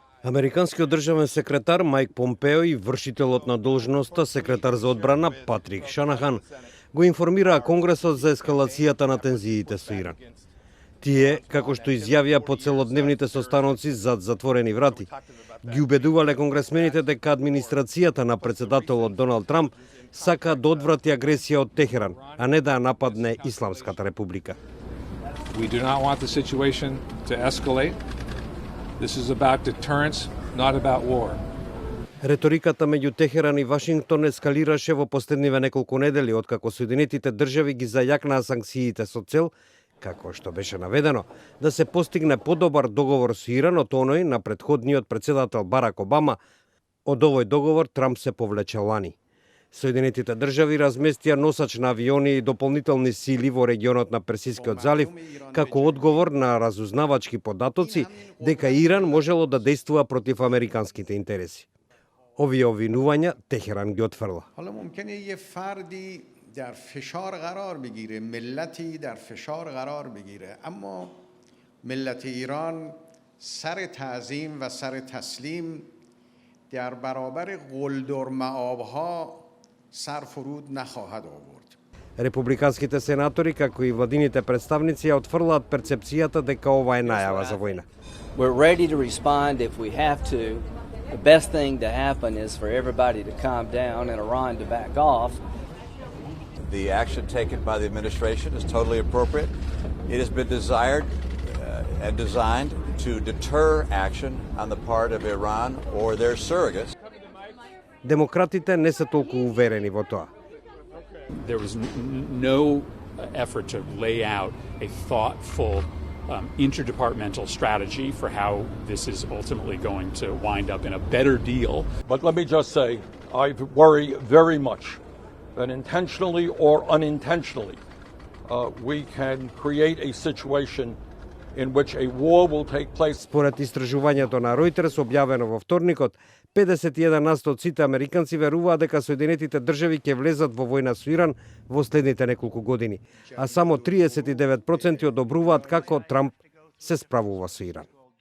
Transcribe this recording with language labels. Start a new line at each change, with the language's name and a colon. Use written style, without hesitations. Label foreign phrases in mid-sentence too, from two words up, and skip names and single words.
Macedonian: Американскиот државен секретар Мајк Помпео и вршителот на должноста секретар за одбрана Патрик Шанахан го информираа Конгресот за ескалацијата на тензиите со Иран. Тие, како што изјавија по целодневните состаноци зад затворени врати, ги убедувале конгресмените дека администрацијата на председателот Доналд Трамп сака да одврати агресија од Техеран, а не да ја нападне Исламската република.
English: We do not want the situation to escalate. This is about deterrence, not about war.
Macedonian: Реториката меѓу Техеран и Вашингтон ескалираше во последниве неколку недели откако Соединетите држави ги зајакнаа санкциите со цел, како што беше наведено, да се постигне подобар договор со Иран од оној на претходниот председател Барак Обама. Од овој договор Трамп се повлече лани. Соединетите држави разместија носач на авиони и дополнителни сили во регионот на Персискиот залив како одговор на разузнавачки податоци дека Иран можело да действува против американските интереси. Овие обвинувања Техеран ги отфрла.
Persian: در فشار قرار بگیره ملتی در فشار قرار بگیره اما ملت ایران سر تعظیم و سر تسلیم در برابر قلدر مآبها سر فرود نخواهد آورد.
Macedonian: Републиканските сенатори, како и владините представници, ја отфрлаат перцепцијата дека ова е најава за војна.
English: We're ready to respond if we have to. The best thing to happen is for everybody to calm down and Iran to back off. The action taken by the administration is totally appropriate. It has been desired and designed to deter action on the part of Iran or their surrogates.
Macedonian: Демократите не се толку уверени во тоа.
English: There was no effort to lay out a thoughtful interdepartmental strategy for how this is ultimately going to wind up in a better deal. But let me just say, I worry very much that intentionally or unintentionally we can create a situation in which a war will take place.
Macedonian: Според истражувањето на Reuters објавено во вторникот, 51% од сите американци веруваат дека Соединетите држави ќе влезат во војна со Иран во следните неколку години, а само 39% одобруваат како Трамп се справува со Иран.